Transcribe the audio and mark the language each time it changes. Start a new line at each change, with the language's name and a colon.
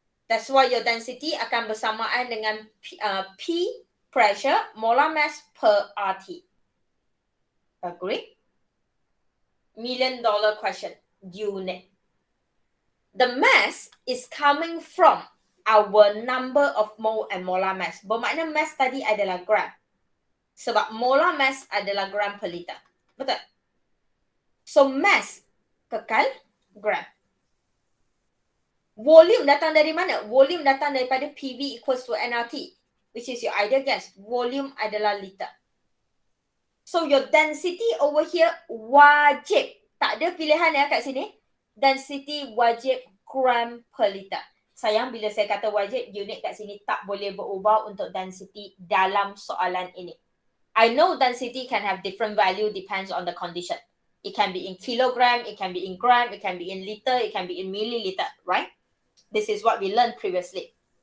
English: That's why your density
Malay: akan bersamaan dengan
English: P pressure, molar mass per RT. Agree? $1 million question. Unit. The mass is coming from our number of mole and molar mass.
Malay: Bermakna mass tadi adalah gram. Sebab molar mass adalah gram per liter. Betul? So, mass kekal gram. Volume datang dari mana? Volume datang daripada
English: PV equals to nRT, which is your ideal gas.
Malay: Volume adalah liter.
English: So, your density over here wajib.
Malay: Tak ada pilihan ya kat sini. Density wajib gram per liter. Sayang bila saya kata wajib, unit kat sini tak boleh berubah untuk density dalam soalan ini.
English: I know density can have different value depends on the condition. It can be in kilogram, it can be in gram, it can be in liter, it can be in milliliter, right? This is what we learned previously.